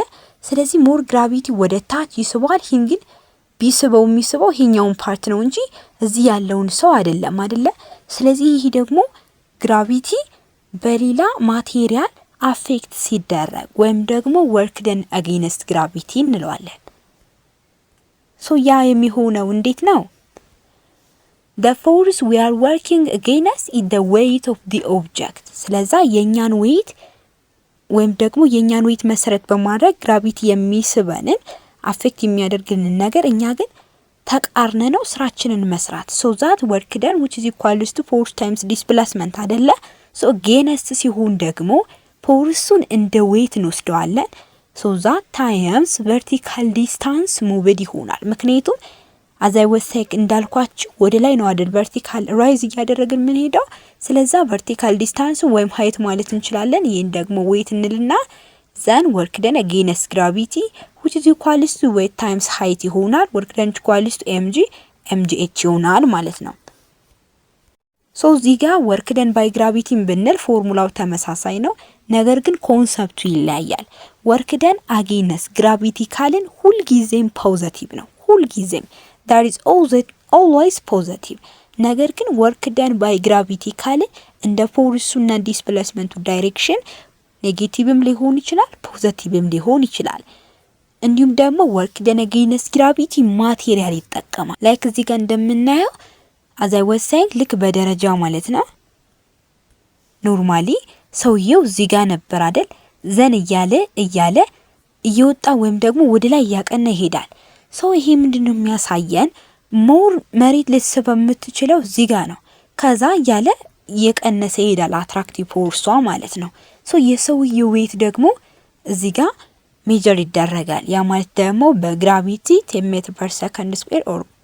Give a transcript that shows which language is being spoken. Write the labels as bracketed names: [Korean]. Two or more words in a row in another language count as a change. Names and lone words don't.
[Amharic] ስለዚህ [English] more gravity [Amharic] ወደ ታች ይስበዋል። ይሄን ግን ቢስበው የሚስበው ይሄኛውን ፓርት ነው እንጂ እዚህ ያለውን ሰው አይደለም አይደለ? ስለዚህ ይሄ ደግሞ ግራቪቲ በሌላ ማቴሪያል አፌክት ሲደረግ ወይም ደግሞ [English] work done against gravity [Amharic] እንለዋለን። ሶ ያ የሚሆነው እንዴት ነው? [English] the force we are working against is the weight of the object። [Amharic] ስለዛ የኛን ዌይት ወይም ደግሞ የኛን ዌይት መሰረት በማድረግ ግራቪቲ የሚስበንን አፌክት የሚያደርግልን ነገር እኛ ግን ተቃርነ ነው ስራችንን መስራት። [English] so that work done which is equals to force times displacement አይደለ? so against [Amharic] ሲሆን ደግሞ ፎርሱን እንደ ዌይት እንወስደዋለን። [English] so that times vertical distance moved [Amharic] ይሆናል። ምክንያቱም አዛይ ወሰክ እንዳልኳችሁ ወደ ላይ ነው አይደል [English] vertical rise [Amharic] እያደረግን ምን ሄደው። ስለዛ [English] vertical distance [Amharic] ወይም [English] ሃይት [Amharic] ማለት እንችላለን። ይሄን ደግሞ ዌይት እንልና [English] then work done against gravity which is equals to weight times height ይሆናል። work done equals to [Amharic] mgh ይሆናል ማለት ነው። ሶ እዚህ ጋር [English] work done by [Amharic] ግራቪቲን ብንል ፎርሙላው ተመሳሳይ ነው። ነገር ግን ኮንሰፕቱ ይለያያል። [English] work done against gravity [Amharic] ካልን ሁልጊዜም ፖዚቲቭ ነው። ሁልጊዜም [English] that is always positive። [Amharic] ነገር ግን [English] work done by gravity [Amharic] ካልን እንደ ፎርሱና ዲስፕሌስመንቱ ዳይሬክሽን ኔጌቲቭም ሊሆን ይችላል፣ ፖዚቲቭም ሊሆን ይችላል። እንዲሁም ደግሞ [English] work done against gravity [Amharic] ማቴሪያል ይጠቀማል። ላይክ እዚህ ጋር እንደምናየው [English] as I was saying [Amharic] ልክ በደረጃ ማለት ነው። ኖርማሊ ሰውየው እዚህ ጋር ነበር አይደል? ዘን እያለ እየወጣ ወይም ደግሞ ወደ ላይ እያቀና ይሄዳል። ሰው ይሄ ምንድነው የሚያሳየን? ሞር መሬት ልትስብ የምትችለው እዚህ ጋር ነው። ከዛ እያለ እየቀነሰ ይሄዳል አትራክቲቭ ፎርሷ ማለት ነው። ሶ የሰውየው ዌት ደግሞ እዚህ ጋር ሜጀር ይደረጋል። ያ ማለት ደግሞ በግራቪቲ 10 [English] meter per second square or